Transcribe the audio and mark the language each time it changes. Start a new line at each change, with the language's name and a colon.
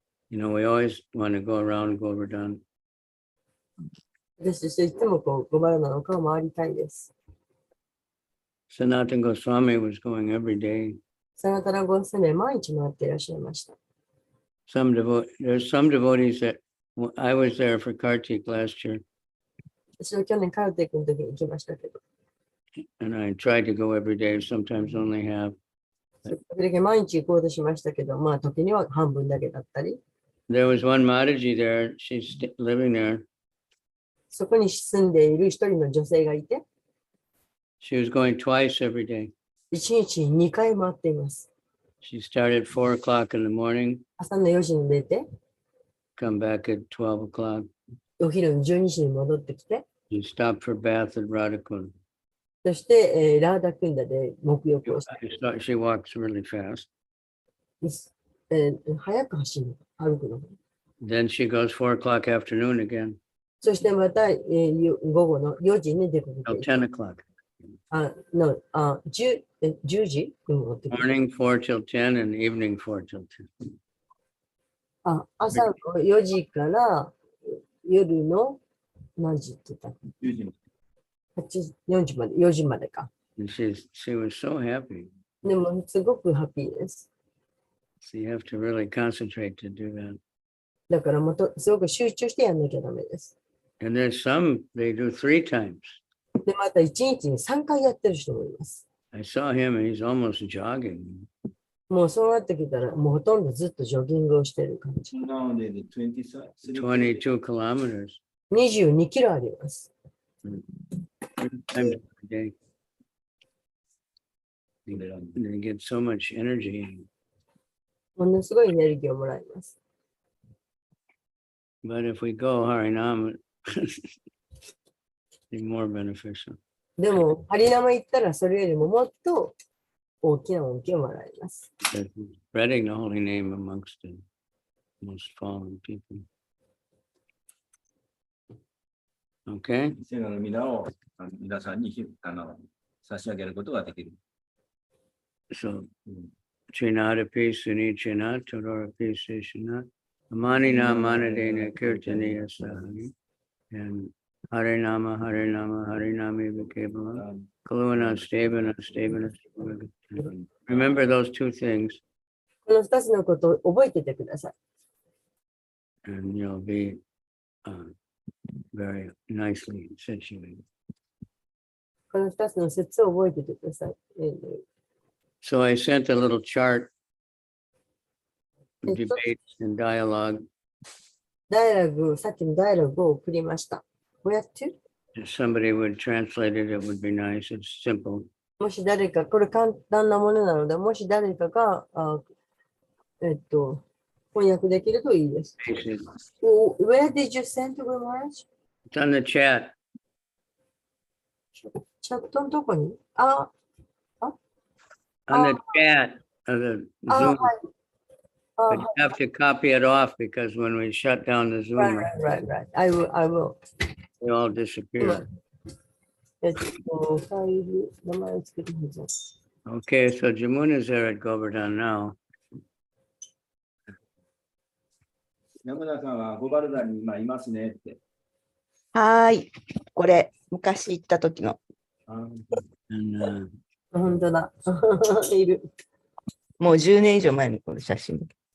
English: We always want to go around Govardhan.
Japanese: 私としていつもこう、ゴバラナの丘を回りたいです。
English: Sanatana Goswami was going every day.
Japanese: サナタナゴスメ毎日回っていらっしゃいました。
English: There's some devotees that I was there for Kartik last year,
Japanese: 私は去年カルテックの時に行きましたけど、
English: and I tried to go every day, sometimes only half.
Japanese: 時々毎日行こうとしましたけど、まあ時には半分だけだったり、
English: There was one Maharaji there. She's living there.
Japanese: そこに住んでいる一人の女性がいて、
English: She was going twice every day.
Japanese: 一日に2回回っています。
English: She started 4 o'clock in the morning,
Japanese: 朝の4時に出て、
English: come back at 12 o'clock.
Japanese: お昼の12時に戻ってきて、
English: You stop for bath at Radhakund.
Japanese: そして、ラーダクンダで沐浴をして、
English: She walks really fast.
Japanese: 早く走る、歩くの。
English: Then she goes 4 o'clock afternoon again
Japanese: そしてまた、午後の4時に出かけ
English: till
Japanese: て、
English: 10 o'clock.
Japanese: 10時に戻ってくる。
English: Morning 4 till 10 and evening 4 till 10.
Japanese: 朝の4時から夜の何時って言った 10時に ?4時まで、4時までか。
English: And she was so happy.
Japanese: でも、すごくハッピーです。
English: So you have to really concentrate to do that.
Japanese: だからもっと、すごく集中してやんなきゃダメです。
English: And there's some, they do 3 times.
Japanese: で、また1日に3回やってる人もいます。
English: I saw him and he's almost jogging.
Japanese: もうそうなってきたら、もうほとんどずっとジョギングをしてる感じ。
English: Nowadays, 23 22 kilometers
Japanese: 22キロあります。
English: 3 times a day. They get so much energy.
Japanese: ものすごいエネルギーをもらいます。
English: But if we go Harinam, be more beneficial.
Japanese: でも、ハリナマ行ったらそれよりももっと大きな恩恵をもらいます。
English: Because spreading the holy name amongst the most fallen people. Okay,
Japanese: 聖なる皆を皆さんに差し上げることができる。
Sanskrit: so Chinadapi Sunichinat Tororapi Sishinat Amanina Manadena Kirtaniya Sahani and Harinama Harinama Harinami Vikabala Kaluna Stavana Stavana.
English: Remember those 2 things
Japanese: この2つのことを覚えててください。
English: and you'll be very nicely situated.
Japanese: この2つの説を覚えててください。
English: So I sent a little chart, It's debate and dialogue.
Japanese: ダイアログ、さっきのダイアログを送りました。こうやって
English: If somebody would translate it, it would be nice. It's simple.
Japanese: もし誰か、これ簡単なものなので、もし誰かが、翻訳できるといいです。
English: Basic. Where did you send to Maharaj? It's on the chat.
Japanese: チャットのとこに
English: On the chat of the
Japanese: は
English: Zoom.
Japanese: い。
English: But you have to copy it off because when we shut down the Zoom, right. I will. they all disappear.
Japanese: ファイル、名前をつけてみます。
English: Okay, so Jamuna's there at Govardhan now.
Japanese: 山田さんはゴバルダに今いますねって。はーい。これ、昔行った時の。
English: And
Japanese: 本当だ。いる。もう10年以上前のこの写真。